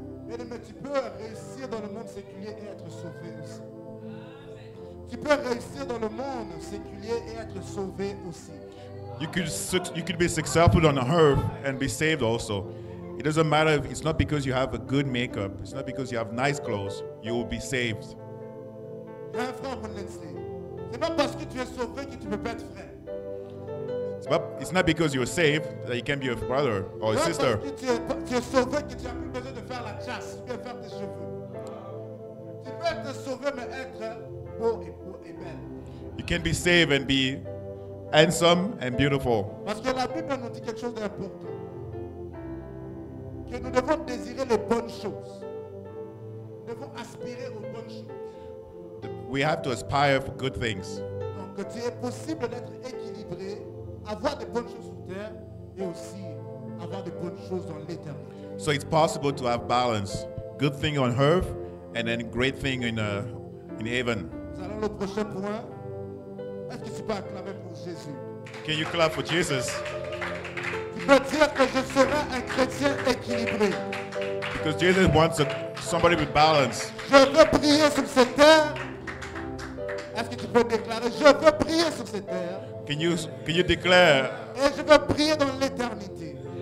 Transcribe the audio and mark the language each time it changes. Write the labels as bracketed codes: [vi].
[fr] Bien-aimé, tu peux réussir dans le monde séculier et être sauvé aussi. Tu peux réussir dans le monde séculier et être sauvé aussi. [en] You could be successful on earth and be saved also. It doesn't matter if it's not because you have a good makeup. It's not because you have nice clothes. You will be saved. [fr] J'ai un frère Monensley. C'est pas parce que tu es sauvé que tu peux pas être frère. [en] It's not because you're saved that you can be a brother or a [fr] C'est pas [en] sister. [fr] parce que tu es sauvé que tu n'as plus besoin de faire la chasse, tu peux faire tes cheveux. Tu peux être sauvé mais être beau et belle. [en] You can be saved and be handsome and beautiful. [fr] Parce que la Bible nous dit quelque chose d'important. Que nous devons désirer les bonnes choses. Nous devons aspirer aux bonnes choses. [en] We have to aspire for good things. [fr] Donc, il est possible d'être équilibré, avoir de bonnes choses sur terre et aussi avoir de bonnes choses dans l'éternité. [en] So it's possible to have balance. Good thing on earth and then great thing in heaven. [fr] Nous allons au prochain point. Est-ce que tu peux acclamer pour Jésus? [en] Can you clap for Jesus? [fr] Tu peux dire que je serai un chrétien équilibré. [en] Because Jesus wants somebody with balance. [fr] Je veux prier sur cette terre. Est-ce que tu peux déclarer? Je veux prier sur cette terre. [en] Can you declare, [fr] Et je veux prier dans l'éternité.